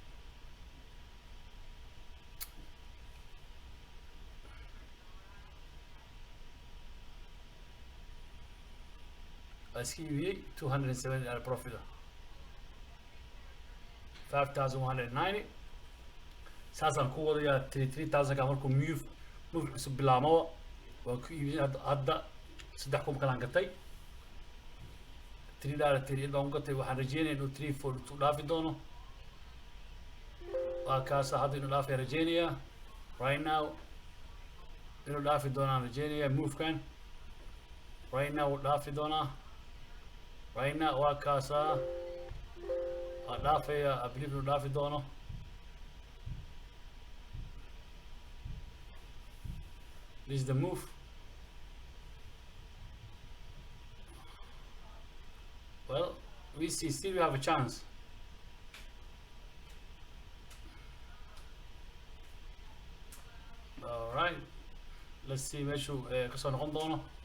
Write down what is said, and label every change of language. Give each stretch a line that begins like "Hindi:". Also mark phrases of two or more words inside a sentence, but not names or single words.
Somali: iska iibiyey 270 profit 5,190 saasaan ku wadayaa 3,000 ka markuu move cusub bilaamo waan ku iibiyey hadda 3,000 kalaan gatay $3.38 baan ku gatay waxaan rajeynaya inuu 342 dhaafi doono waa kaasa hadda inuu dhaafaya rajeynaya
English: right now
Somali: inuu dhaafi doonaan rajeynaya movekan
English: right now
Somali: wuu dhaafi doonaa
English: right now
Somali: waa kaasa waa dhaafaya
English: I believe
Somali: inuu dhaafi doono
English: this is the move well we see still we have a chance all right let's see
Somali: meeshuu kasoo noqon doono